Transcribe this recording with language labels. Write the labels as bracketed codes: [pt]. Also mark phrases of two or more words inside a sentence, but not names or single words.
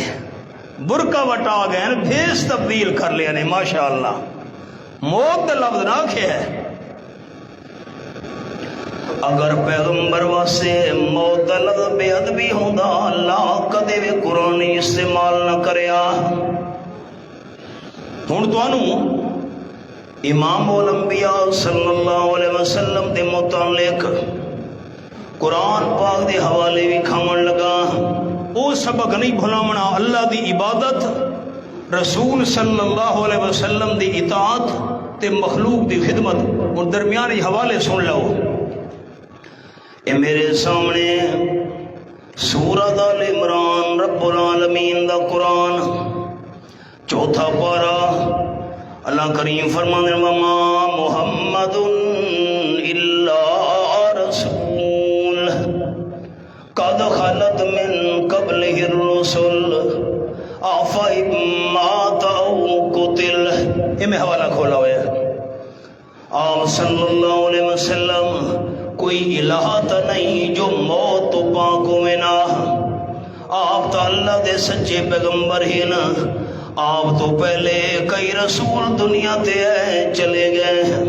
[pa] برکا وٹا گئے بھیس تبدیل کر لیا نے. ماشاءاللہ موت دا لفظ نہ کھے ہے. اگر پیغمبر واسے موت دا لفظ بے ادبی ہوندا اللہ کدے بھی قرآن استعمال نہ کریا. ہن تانوں امام الانبیاء [ar] صلی اللہ علیہ وسلم [pa] دے متعلق قرآن پاک دے حوالے بھی کھاون لگا. او سبق نہیں بھلاونا. اللہ دی عبادت رسول [ar] صلی اللہ علیہ وسلم [pa] دی اطاعت تے مخلوق دی خدمت. اور درمیانی حوالے سن لو. اے میرے سامنے سورۃ آل عمران رب العالمین دا قرآن چوتھا پارہ. اللہ کریم فرمانے [ar] وما محمد الا رسول قد خلت من قبلہ الرسل افإن مات او قتل. [pa] یہ میں حوالہ کھولا ہوا ہے. آپ [ar] صلی اللہ علیہ وسلم [pa] کوئی الہ تا نہیں جو موت تو پاک ہوئے نا. آپ تو اللہ دے سچے پیغمبر ہی نا. آپ تو پہلے کئی رسول دنیا تے چلے گئے.